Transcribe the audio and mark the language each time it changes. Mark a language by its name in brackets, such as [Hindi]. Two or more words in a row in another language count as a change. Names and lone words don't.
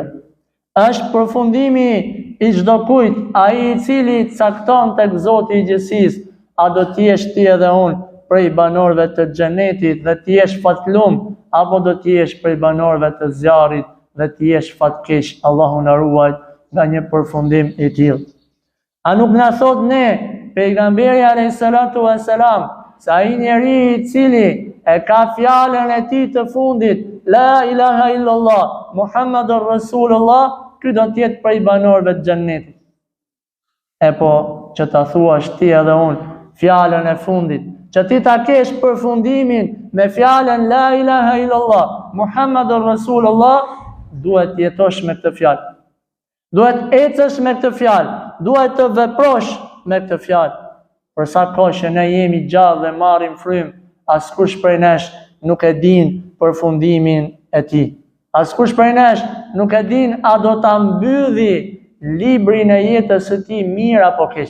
[Albanian] Është përfundimi i çdo kujt, ai i cili cakton tek Zoti i Gjithësisë, a do t'jesh ti edhe unë prej banorëve të xhenetit dhe t'jesh fatlum, apo do t'jesh prej banorëve të zjarrit dhe t'jesh fatkeq. Allahu na ruaj nga një përfundim i tillë. A nuk na thot ne pejgamberi [Arabic] عليه الصلاة والسلام [Albanian] se ai njeri i cili e ka fjalën e tij të fundit, [Arabic] لا إله إلا الله محمد رسول الله, [Albanian] ky do t'jetë prej banorëve të xhenetit. E po që ta thuash ti edhe unë fjalën e fundit, që ti ta kesh përfundimin me fjalën [Arabic] لا إله إلا الله محمد رسول الله, [Albanian] duhet jetosh me këtë fjalë. Duhet ecësh me këtë fjalë, duhet të veprosh me këtë fjalë. Për sa kohë që ne jemi gjallë dhe marrim frymë, askush prej nesh nuk e din përfundimin e tij. Askush prej nesh nuk e din a do ta mbylli librin e jetës së tij mirë apo keq.